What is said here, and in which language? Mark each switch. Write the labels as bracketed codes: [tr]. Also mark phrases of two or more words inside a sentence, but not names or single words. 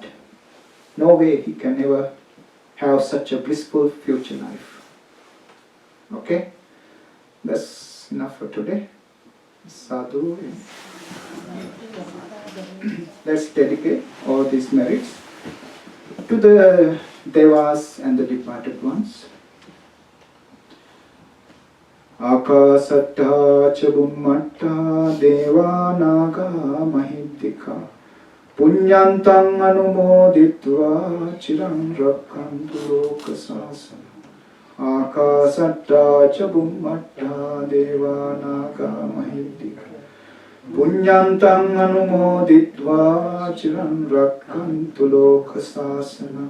[en] No way he can ever have such a blissful future life. Okay? That's enough for today. [pi] Sadhu. [en] Let's dedicate all these merits to the Devas and the departed ones. [pi] Akasatta ca bummatta deva naga mahiddika punyantang anumoditva chiram rakkantu lokasasana. Akasatta ca bummatta deva naga mahiddika punyantang anumoditva chiram rakkantu lokasasana.